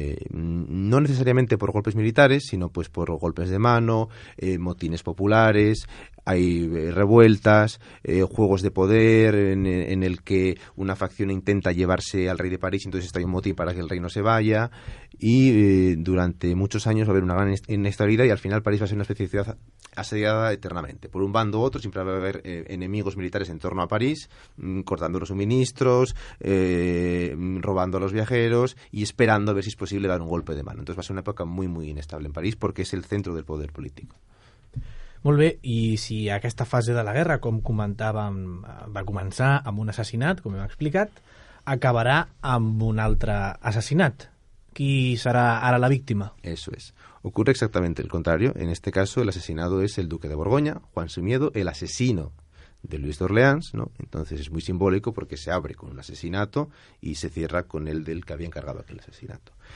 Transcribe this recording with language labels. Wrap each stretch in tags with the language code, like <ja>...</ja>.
<es>No necesariamente por golpes militares, sino pues por golpes de mano, motines populares, hay revueltas, juegos de poder en el que una facción intenta llevarse al rey de París, entonces está un motín para que el rey no se vaya, y durante muchos años va a haber una gran inestabilidad y al final París va a ser una especie de ciudad asediada eternamente. Por un bando u otro siempre va a haber enemigos militares en torno a París, cortando los suministros, robando a los viajeros y esperando a ver si es posible dar un golpe de mano. Entonces va a ser una época muy, muy inestable en París porque</es> <ca>és el centre del poder polític. Molt bé, i si aquesta fase de la guerra, com comentàvem, va començar amb un assassinat, com hem explicat, acabarà amb un altre assassinat. ¿Qui</ca> <es>será ahora</es> <ca>la víctima?</ca> <es>Eso es. Ocurre exactamente el contrario. En este caso, el asesinado es el duque de Borgoña, Juan Simiedo, el asesino de Luis de Orleans, ¿no? Entonces es muy simbólico porque se abre con un asesinato y se cierra con el del que había encargado aquel asesinato.</es>